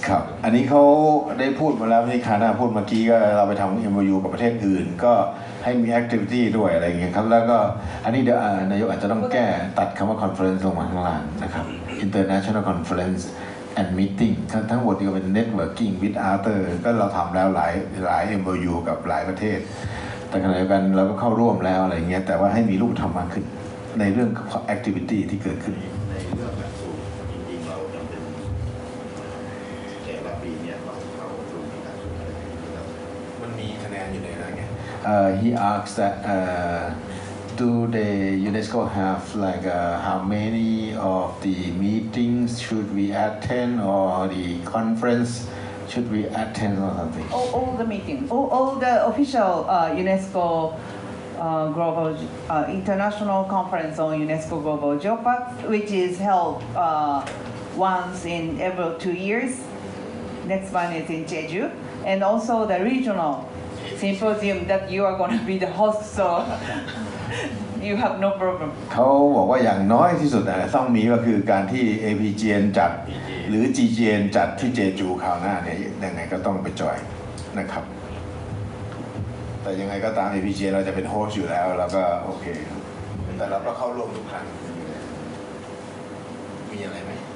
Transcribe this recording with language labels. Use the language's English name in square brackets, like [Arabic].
[Thai] ครับอันนี้เขาได้พูดมาแล้วที่คาน่าพูดเมื่อกี้ก็เราไปทำ MOU กับประเทศอื่นก็ให้มี activity ด้วยอะไรอย่างเงี้ยครับแล้วก็อันนี้เดี๋ยวนายกอาจจะต้องแก้ตัดคำว่า conference ลงมาข้างล่างนะครับ [English] international conference and meeting [Thai] ทั้งหมดที่เป็น [English] networking with other [Thai] ก็เราทำแล้วหลาย MOU กับหลายประเทศแต่ขณะเดียวกันเราก็เข้าร่วมแล้วอะไรเงี้ยแต่ว่าให้มีรูปธรรมมากขึ้นในเรื่องของ activity ที่เกิดขึ้น ในเรื่องหลักสูตรจริงๆเราจำเป็นแต่ละปีเนี่ยเราเข้าสู่หลักสูตรอะไรมันมีคะแนนอยู่ในนั้นไง [English] He asked that do the UNESCO have like how many of the meetings should we attend or the conference should we attend or something? All the meetings, all the official UNESCO global international conference on UNESCO Global Geopark, which is held once in every 2 years. Next one is in Jeju, and also the regional symposium that you are going to be the host, so you have no problem. [Thai] เขาบอกว่าอย่างน้อยที่สุดต้องมีก็คือการที่ APGN จัดหรือ GGN จัดที่เจจูคราวหน้าเนี่ยยังไงก็ต้องไปจอยนะครับแต่ยังไงก็ตาม APGN เราจะเป็นโฮสต์อยู่แล้วแล้วก็โอเคแต่เราก็เข้าร่วมทุกครั้งมีอะไรไหม